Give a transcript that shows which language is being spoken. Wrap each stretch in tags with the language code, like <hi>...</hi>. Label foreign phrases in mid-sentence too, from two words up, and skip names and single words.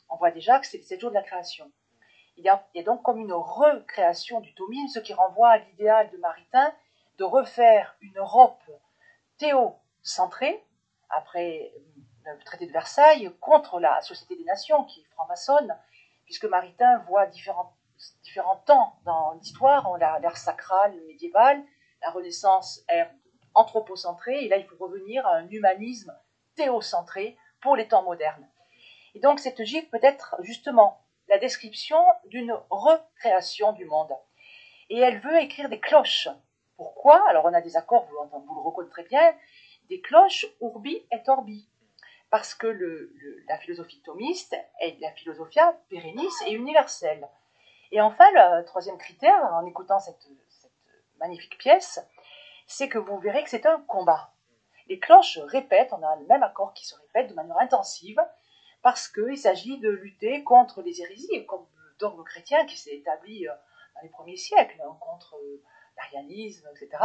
<fr>On voit déjà que c'est le 7 jours de la création. Il y a donc comme une recréation du thomisme, ce qui renvoie à l'idéal de Maritain de refaire une Europe théocentrée, après le traité de Versailles, contre la Société des Nations, qui est franc-maçonne, puisque Maritain voit différents temps dans l'histoire, l'ère sacrale, médiévale, la Renaissance, ère anthropocentrée, et là il faut revenir à un humanisme théocentré pour les temps modernes. Et donc cette gigue peut être justement la description d'une recréation du monde. Et elle veut écrire des cloches. Pourquoi? Alors on a des accords, vous le reconnaîtrez bien, des cloches</fr> <la>urbi et orbi.</la> <fr>Parce que la philosophie thomiste est la</fr> <la>philosophia perennis</la> <fr>et universelle. Et enfin, le troisième critère, en écoutant cette magnifique pièce, c'est que vous verrez que c'est un combat. Les cloches répètent, on a le même accord qui se répète de manière intensive, parce qu'il s'agit de lutter contre les hérésies, comme le dogme chrétien qui s'est établi dans les premiers siècles, contre l'arianisme, etc.</fr>